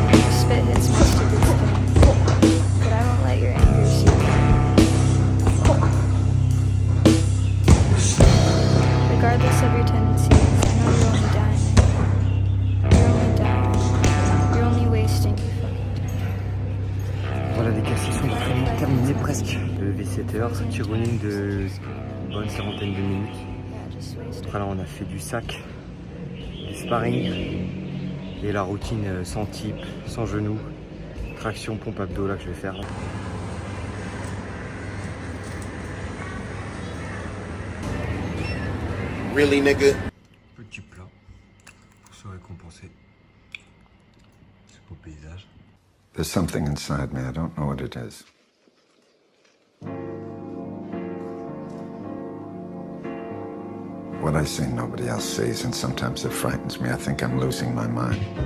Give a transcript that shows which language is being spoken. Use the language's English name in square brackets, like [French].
[English] Spit hits my stupid skin. But I won't let your anger see me. Regardless of your tendencies, I know you're only dying. You're only dying. You're only wasting your fucking time. [French] Voilà les gars, session d'entraînement terminée presque. Levé 7h, petit running de une bonne quarantaine de minutes. Après là on a fait du sac, du sparring et la routine sans type, sans genou, traction, pompe abdos là que je vais faire. [English] Really, nigga? [French] Petit plat pour se récompenser. Ce beau paysage. [English] There's something inside me. I don't know what it is. What I see, nobody else sees, and sometimes it frightens me. I think I'm losing my mind.